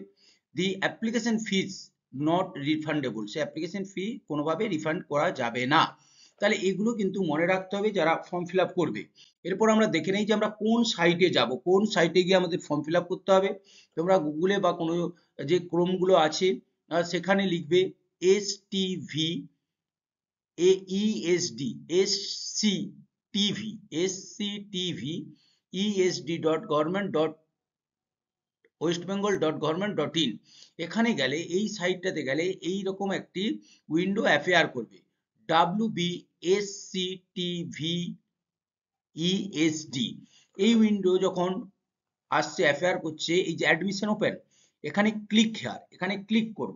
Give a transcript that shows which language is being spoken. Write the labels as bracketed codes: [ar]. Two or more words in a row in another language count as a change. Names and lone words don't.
[en] the application fees not refundable, [bn] সে অ্যাপ্লিকেশন ফি কোনোভাবে রিফান্ড করা যাবে না। তাহলে এগুলো কিন্তু মনে রাখতে হবে যারা [en] form fill up [bn] করবে। এরপর আমরা দেখে নেই যে আমরা কোন সাইটে যাব, কোন সাইটে গিয়ে আমাদের [en] form fill up [bn] করতে হবে। তোমরা গুগলে বা কোনো যে ক্রোমগুলো আছে সেখানে লিখবে STV AESD SCTV esctv.government.westbengal.government.in, এখানে গেলে এই সাইটটাতে গেলে এই রকম একটি [en] window appear [bn] করবে, WBSCTV-ESD। এই উইন্ডো যখন আসছে, অ্যাপিয়ার করছে, এই যে [en] admission open, [bn] এখানে [en] click here, [bn] এখানে ক্লিক করবে।